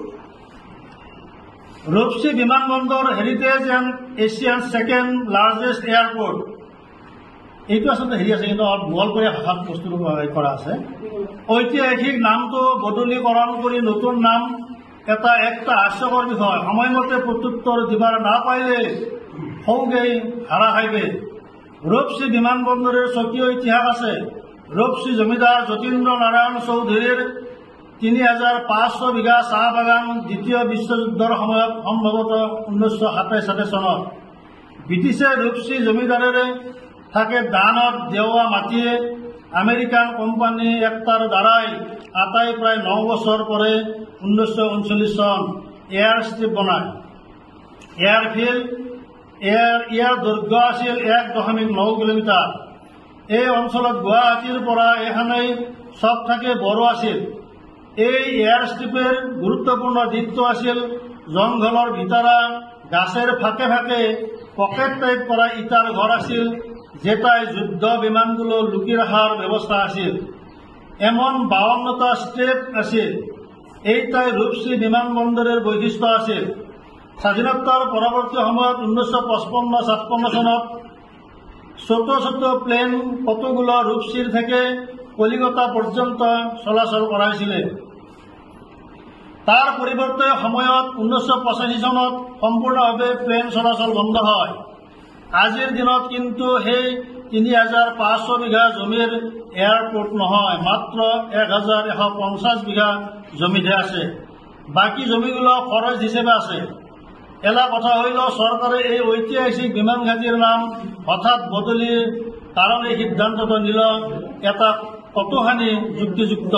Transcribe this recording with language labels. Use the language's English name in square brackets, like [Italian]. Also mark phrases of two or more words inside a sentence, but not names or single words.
[Assamese] ৰূপসী বিমানবন্দৰ [English] heritage and Asian second largest airport, [Assamese] এইটো আচলতে হেৰি আছে কিন্তু অলপ গোৱালপৰীয়া ভাষাত বস্তুটো কৰা আছে। ঐতিহাসিক নামটো বদলীকৰণ কৰি নতুন নাম এটা হাস্যকৰ বিষয়। [Rangpuri] সময়মতে প্ৰত্যুত্তৰ দিবাৰ নাপাইলে সৌগেই হাৰা খাইবে। ৰূপসী বিমানবন্দরের স্বকীয় ইতিহাস আছে। রূপসী জমিদার যতীন্দ্র নারায়ণ চৌধুরীর ৩৫০০ বিঘা চাহ বাগান দ্বিতীয় বিশ্বযুদ্ধৰ সময়ত সম্ভৱতঃ ১৯২৭ চনত ব্ৰিটিছে ৰূপসী জমিদারের থাকে দানত দেওয়া মাটিয়ে [English] American company [Rangpuri] একটার দ্বারাই আটাই প্রায় ৯ বছর পরে ১৯৩৯ সন [English] air strip [Rangpuri] বনায়। [Assamese] এয়ারফিল্ড ইয়াৰ দৈৰ্ঘ্য আছিল ১.৯ কিলোমিটাৰ। [Rangpuri] এই অঞ্চলত গুৱাহাটীৰ পৰা এখানেই সব থাকে বড় আছিল। এই [English] air strip [Rangpuri] গুরুত্বপূর্ণ দিকটো আছিল জঙ্গলের ভিতরা গাছের ফাঁকে ফাঁকে [English] pocket type [Rangpuri] করা ইটার ঘর আছিল, যেটায় যুদ্ধ বিমানগুলো লুকিয়ে রাখার ব্যবস্থা আছিল। এমন ৫২টা স্টেপ আছিল। এইটাই রূপসী বিমানবন্দরের বৈশিষ্ট্য আছিল। স্বাধীনতার পরবর্তী সময়ত ১৯৫৫-৫৬ সনত ছোট ছোট প্লেন কতগুলো রূপসীর থেকে কলিকতা পর্যন্ত চলাচল করাইছিল। তার পরিবর্তে সময়ত ১৯৮৫ সনত সম্পূর্ণভাবে প্লেন চলাচল বন্ধ হয়। আজির দিনত কিন্তু সেই ৩৫০০ বিঘা জমির এয়ারপোর্ট নহয়, মাত্র ১১৫০ বিঘা জমিতে আছে। বাকি জমিগুলো ফরেস্ট হিসেবে আছে। এলা কথা হইল সরকারে এই ঐতিহাসিক বিমান ঘাটির নাম হঠাৎ বদলির কারণে সিদ্ধান্তটো নিল এটা কতখানি যুক্তিযুক্ত।